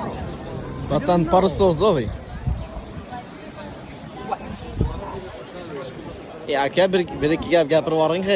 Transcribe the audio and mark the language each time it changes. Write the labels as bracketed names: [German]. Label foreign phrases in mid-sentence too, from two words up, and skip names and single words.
[Russian] Bratan, пару слов сделай. [Uzbek] Aka bir ikki gap gapirib yuboring, hey.